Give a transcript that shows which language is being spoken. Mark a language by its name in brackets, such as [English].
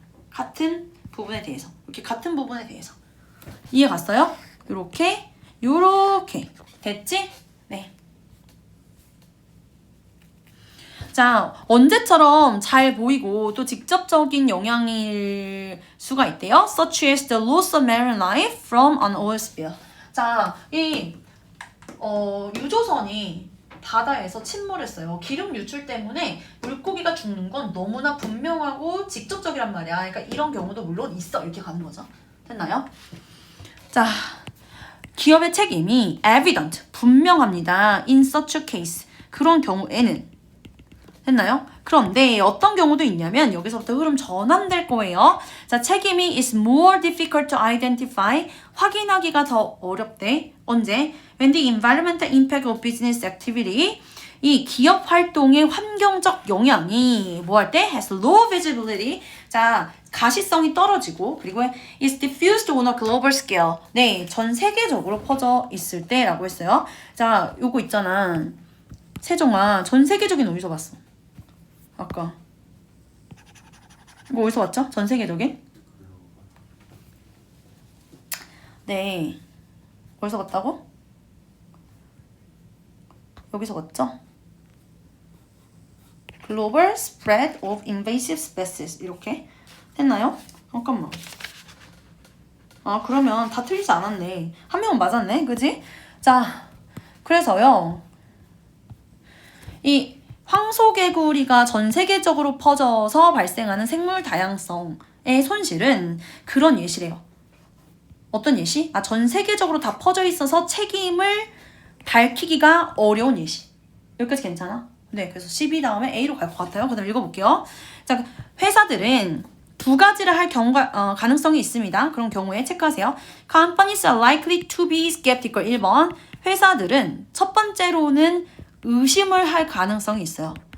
[Korean] 같은 부분에 대해서. 이렇게 같은 부분에 대해서. 이해 갔어요? 요렇게 됐지? 네. 자, 언제처럼 잘 보이고 또 직접적인 영향일 수가 있대요. [English] Such as the loss of marine life from an oil spill. [Korean] 자, 이 유조선이 바다에서 침몰했어요. 기름 유출 때문에 물고기가 죽는 건 너무나 분명하고 직접적이란 말이야. 그러니까 이런 경우도 물론 있어. 이렇게 가는 거죠. 됐나요? 자, 기업의 책임이 evident, 분명합니다. [English] In such a case. [Korean] 그런 경우에는 됐나요? 그런데 어떤 경우도 있냐면 여기서부터 흐름 전환될 거예요. 자, 책임이 [English] is more difficult to identify. [Korean] 확인하기가 더 어렵대. 언제? [English] When the environmental impact of business activity [Korean] 이 기업 활동의 환경적 영향이 뭐 할 때? [English] has low visibility. [Korean] 자, 가시성이 떨어지고 그리고 [English] is diffused on a global scale. [Korean] 네, 전 세계적으로 퍼져 있을 때라고 했어요. 자, 요거 있잖아. 세종아, 전 세계적인 어디서 봤어? 아까 이거 어디서 봤죠? 전 세계적인? 네, 어디서 봤다고? 여기서 봤죠? [English] Global spread of invasive species [Korean] 이렇게 했나요? 잠깐만. 아, 그러면 다 틀리지 않았네. 한 명은 맞았네, 그지? 자, 그래서요 이 황소개구리가 전 세계적으로 퍼져서 발생하는 생물 다양성의 손실은 그런 예시래요. 어떤 예시? 아, 전 세계적으로 다 퍼져 있어서 책임을 밝히기가 어려운 예시. 여기까지 괜찮아? 네, 그래서 12 다음에 A로 갈 것 같아요. 그 다음 읽어볼게요. 자, 회사들은 두 가지를 할 경우가 가능성이 있습니다. 그런 경우에 체크하세요. [English] Companies are likely to be skeptical. [Korean] 1번. 회사들은 첫 번째로는 의심을 할 가능성이 있어요.